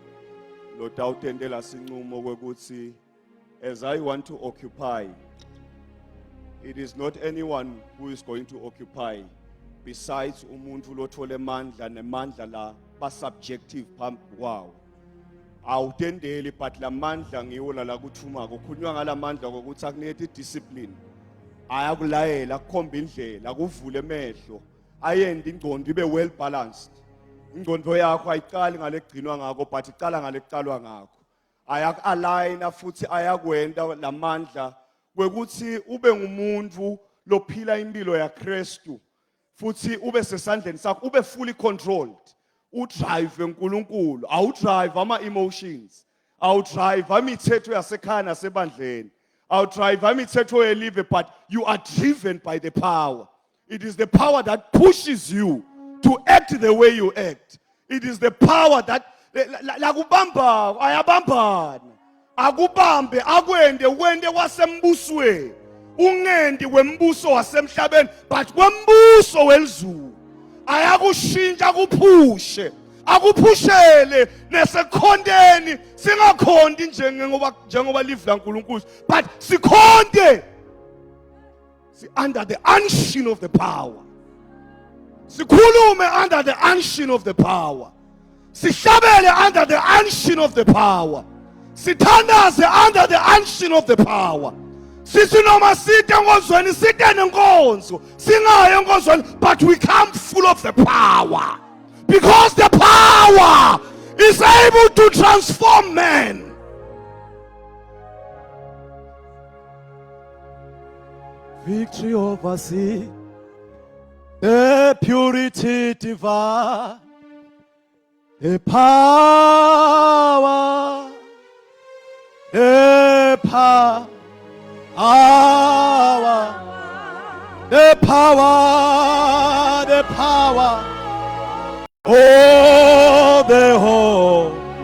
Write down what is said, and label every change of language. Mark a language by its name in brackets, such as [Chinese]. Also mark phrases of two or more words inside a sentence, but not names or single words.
[Swati] lo dawutendela sincumo kwekuthi [English] as I want to occupy, it is not anyone who is going to occupy [Swati] besides umuntu lothole mandla nemandla la ba subjective phambi kwawo awutendeli but la mandla ngiwo la kuthuma kukhulunywa ngalamandla ukuthi akunikete discipline ayakulayela kukhomba indlela kuvule emehlo ayende ingqondo ibe well balanced ingqondo yakho ayiqali ngalegcinwa ngakho but iqala ngalecalwa ngakho ayaku-aligna futhi ayakwenda lamandla kwekuthi ube ngumuntu lophila impilo yaKristu futhi ube sesandleni sakho ube [English] fully controlled [Swati] udrive uNkulunkulu awudrive ama-emotions awudrive imithetho yasekhaya nasebandleni awudrive imithetho yelive [English] but you are driven by the power. It is the power that pushes you to act the way you act. It is the power that [Swati] lakubamba ayabambana akubambe akwende wende wasembusweni ungendi kwembuso wasemhlabeni but kwembuso welizulu. Ayakushintsha kuphushe, akuphushele nesekhondeni singakhondi njengoba live laNkulunkulu but sikhonde [English] under the unction of the power. Sikhulume under the unction of the power. Sihlabele under the unction of the power. Sithandaze under the unction of the power. [Swati] Sithi noma site enkonzweni site nenkonzo, singaye enkonzweni [English] but we come full of the power. Because the power is able to transform men. Victory over sin, the purity divine, the power, the power, the power, the power, oh, the whole.